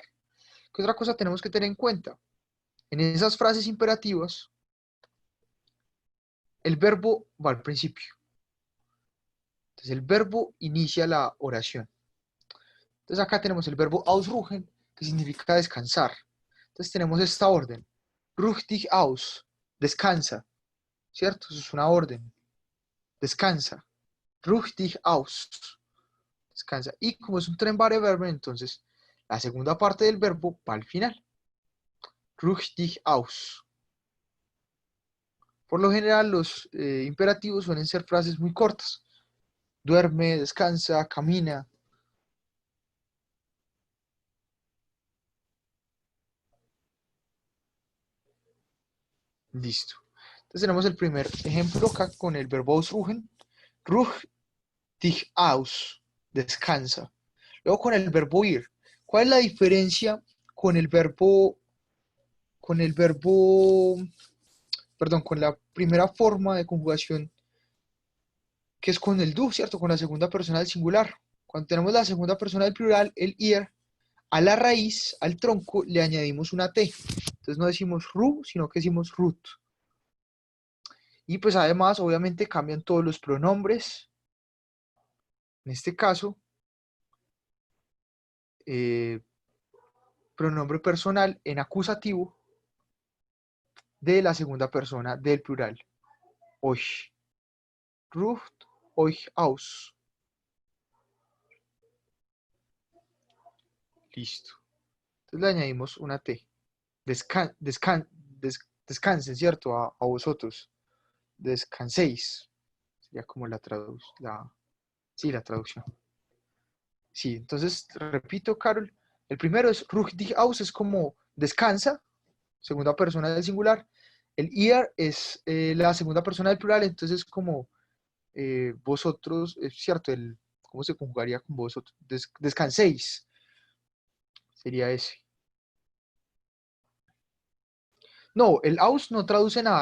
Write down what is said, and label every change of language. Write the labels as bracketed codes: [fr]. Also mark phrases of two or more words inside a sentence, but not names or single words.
[es] ¿Qué otra cosa tenemos que tener en cuenta? En esas frases imperativas, el verbo va al principio. Entonces el verbo inicia la oración. Entonces acá tenemos el verbo ausruhen, que significa descansar. Entonces tenemos esta orden. [de] Ruh dich aus, [es] descansa, ¿cierto? Eso es una orden. Descansa. [de] Ruh dich aus, [es] descansa. Y como es un [de] trennbare Verben, [es] entonces la segunda parte del verbo va al final. [de] Ruh dich aus. [es] Por lo general, los imperativos suelen ser frases muy cortas. Duerme, descansa, camina. Listo. Entonces tenemos el primer ejemplo acá con el verbo ausruhen. [de] Ruh dich aus, [es] descansa. Luego con el verbo ir. ¿Cuál es la diferencia con el verbo, perdón, con la primera forma de conjugación que es con el du, ¿cierto? Con la segunda persona del singular. Cuando tenemos la segunda persona del plural, el ir, a la raíz, al tronco, le añadimos una T. Entonces no decimos ru, sino que decimos root. Y pues además, obviamente, cambian todos los pronombres. En este caso, eh, pronombre personal en acusativo de la segunda persona del plural. [de] Euch. Ruft euch aus. [es] Listo. Entonces le añadimos una T. Descansen, ¿cierto? A vosotros. Descanséis. Sería como sí, la traducción. Sí, entonces repito, Carol. El primero es [de] ruh dich aus, [es] es como descansa, segunda persona del singular. El ihr es la segunda persona del plural, entonces es como vosotros, es cierto, ¿cómo se conjugaría con vosotros? Descanséis, sería ese. No, el aus no traduce nada.